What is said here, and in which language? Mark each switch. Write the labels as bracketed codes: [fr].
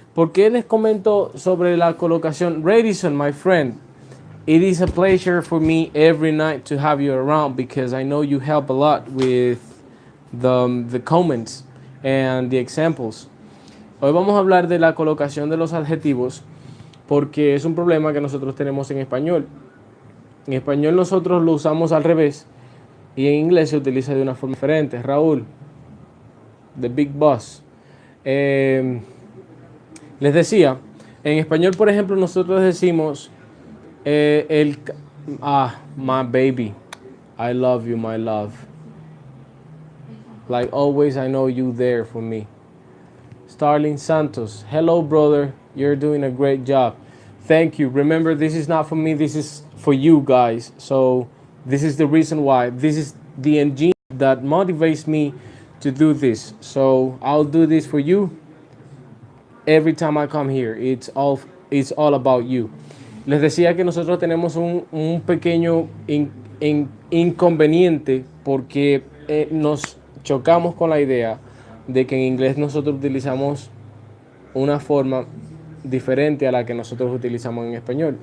[es] ¿Por qué les comento sobre la colocación? [en] Radisson, my friend, it is a pleasure for me every night to have you around because I know you help a lot with the comments and the examples. [es] Hoy vamos a hablar de la colocación de los adjetivos porque es un problema que nosotros tenemos en español. En español nosotros lo usamos al revés y en inglés se utiliza de una forma diferente. [en] Raúl, the big boss. [es] Les decía, en español, por ejemplo, nosotros decimos [en] my baby, I love you, my love. Like always, I know you there for me. Starling Santos, hello, brother. You're doing a great job. Thank you. Remember, this is not for me. This is for you guys. So this is the reason why. This is the engine that motivates me to do this. So I'll do this for you every time I come here. It's all about you. [es] Les decía que nosotros tenemos un pequeño inconveniente porque nos chocamos con la idea de que en inglés nosotros utilizamos una forma diferente a la que nosotros utilizamos en español.